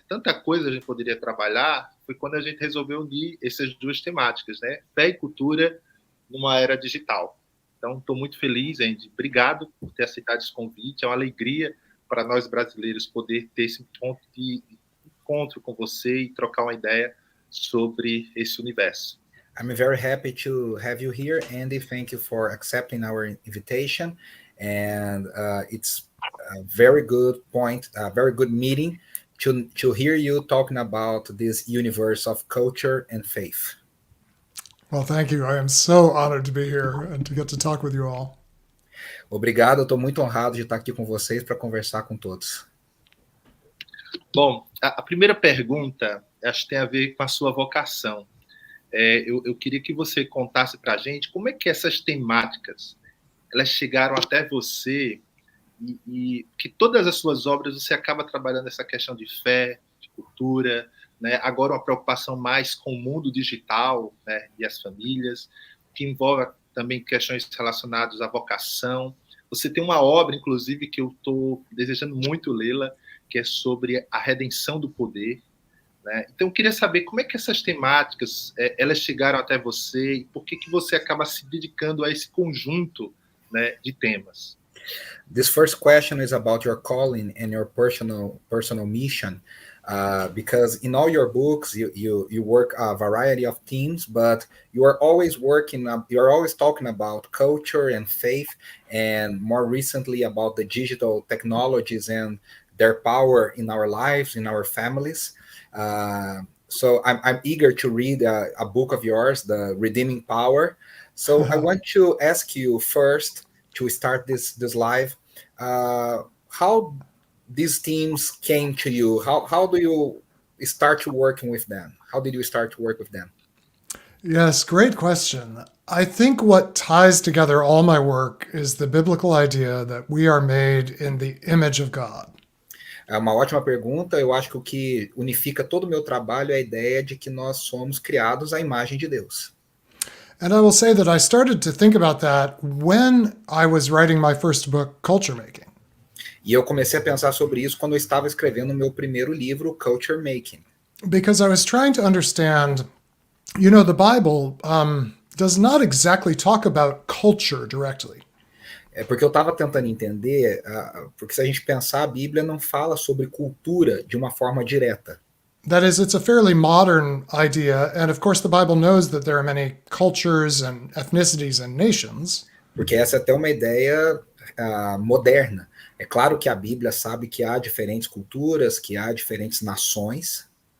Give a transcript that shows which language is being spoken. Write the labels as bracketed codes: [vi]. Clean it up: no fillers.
[pt] Tanta coisa a gente poderia trabalhar, foi quando a gente resolveu unir essas duas temáticas, né? Fé e cultura numa era digital. Então, estou muito feliz, Andy. Obrigado por ter aceitado esse convite. É uma alegria para nós brasileiros poder ter esse ponto de encontro com você e trocar uma ideia sobre esse universo. [en] I'm very happy to have you here, Andy. Thank you for accepting our invitation. And it's a very good point, a very good meeting to hear you talking about this universe of culture and faith. Well, thank you. I am so honored to be here and to get to talk with you all. [pt] Obrigado, eu estou muito honrado de estar aqui com vocês para conversar com todos. Bom, a primeira pergunta, acho que tem a ver com a sua vocação. Eu queria que você contasse para a gente como é que essas temáticas elas chegaram até você e que todas as suas obras você acaba trabalhando essa questão de fé, de cultura, né? Agora uma preocupação mais com o mundo digital, né? E as famílias, que envolve também questões relacionadas à vocação. Você tem uma obra, inclusive, que eu estou desejando muito lê-la, que é sobre a redenção do poder, né? Então, eu queria saber como é que essas temáticas elas chegaram até você e por que você acaba se dedicando a esse conjunto, né, de temas. [en] This first question is about your calling and your personal mission, because in all your books you work a variety of themes, but you are always talking about culture and faith, and more recently about the digital technologies and their power in our lives, in our families. So I'm eager to read a book of yours, The Redeeming Power. So I want to ask you first, to start this live, how these teams came to you. How do you start working with them? How did you start to work with them? Yes, great question. I think what ties together all my work is the biblical idea that we are made in the image of God. [pt] É uma ótima pergunta. Eu acho que o que unifica todo o meu trabalho é a ideia de que nós somos criados à imagem de Deus. [en] And I will say that I started to think about that when I was writing my first book, Culture Making. [pt] E eu comecei a pensar sobre isso quando eu estava escrevendo o meu primeiro livro, Culture Making. [en] Because I was trying to understand, the Bible does not exactly talk about culture directly. [pt] É porque eu estava tentando entender, porque se a gente pensar, a Bíblia não fala sobre cultura de uma forma direta. [en] That is, it's a fairly modern idea, and of course the Bible knows that there are many cultures and ethnicities and nations. [pt] Porque essa é até uma ideia moderna. É claro que a Bíblia sabe que há diferentes culturas, que há diferentes nações.